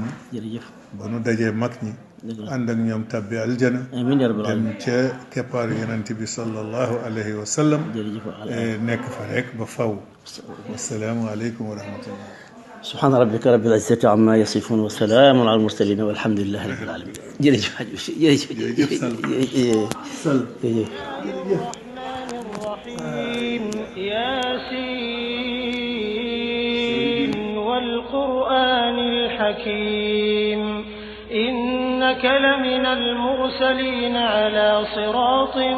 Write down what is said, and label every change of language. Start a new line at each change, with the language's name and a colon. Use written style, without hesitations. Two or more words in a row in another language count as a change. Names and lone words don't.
Wolof: jërëjëf ba nu dajee mag ñi ànd ak ñoom tabbi aljana
Arabic: آمين يا رب
Wolof: dem
Arabic: aalamiin
Wolof: ca keppaaru yonent bi
Arabic: صلى الله عليه وسلم
Wolof: nekk fa rek ba faw
Arabic: السلام عليكم ورحمة الله سبحان ربك رب العزة عما يصفون وسلام على المرسلين والحمد لله رب العالمين jërëjëf ياسين والقرآن الحكيم إنك لمن المرسلين على صراط